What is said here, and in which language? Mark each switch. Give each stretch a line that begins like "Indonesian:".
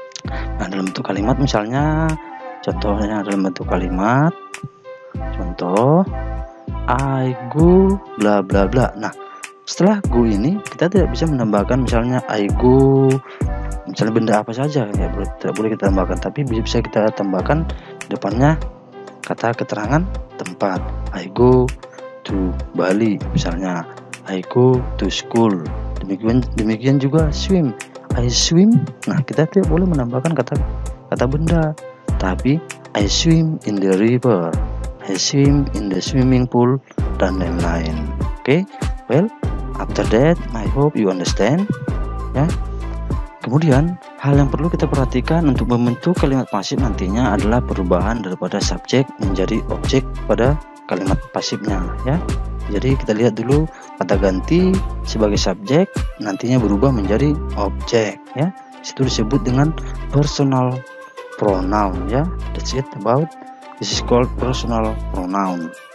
Indonesian: Nah, dalam bentuk kalimat misalnya, contohnya dalam bentuk kalimat, contoh
English: I go
Indonesian: bla bla bla. Nah, setelah go ini kita tidak bisa menambahkan misalnya
English: I go
Indonesian: misalnya benda apa saja ya, tidak boleh kita tambahkan, tapi bisa kita tambahkan depannya kata keterangan tempat.
English: I go to Bali misalnya, I go to school.
Indonesian: Demikian juga
English: swim, I swim.
Indonesian: Nah, kita tidak boleh menambahkan kata benda, tapi
English: I swim in the river, I swim in the swimming pool,
Indonesian: dan lain-lain.
English: Oke, well, after that I hope you understand ya.
Indonesian: Kemudian hal yang perlu kita perhatikan untuk membentuk kalimat pasif nantinya adalah perubahan daripada subjek menjadi objek pada kalimat pasifnya ya. Jadi kita lihat dulu, kata ganti sebagai subjek nantinya berubah menjadi objek ya. Itu disebut dengan personal pronoun ya.
English: That's it about this is called personal pronoun.